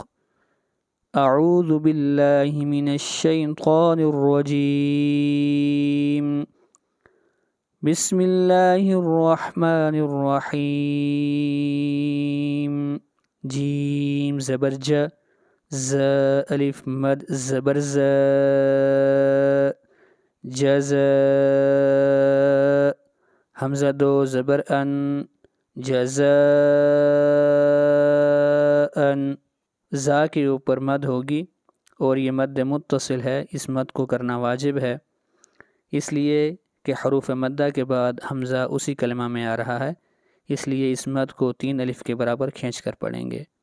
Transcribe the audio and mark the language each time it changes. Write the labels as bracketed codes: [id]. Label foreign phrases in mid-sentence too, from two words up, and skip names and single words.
[ar] اعوذ باللہ من الشیطان الرجیم، بسم اللہ الرحمن الرحیم۔ [ur] جیم زبر ج، ز الف مد زبر ز، جز، حمزہ دو زبر ان، جزاءً۔ زا کے اوپر مد ہوگی اور یہ مد متصل ہے، اس مد کو کرنا واجب ہے، اس لیے کہ حروف مدہ کے بعد حمزہ اسی کلمہ میں آ رہا ہے، اس لیے اس مد کو 3 الف کے برابر کھینچ کر پڑھیں گے۔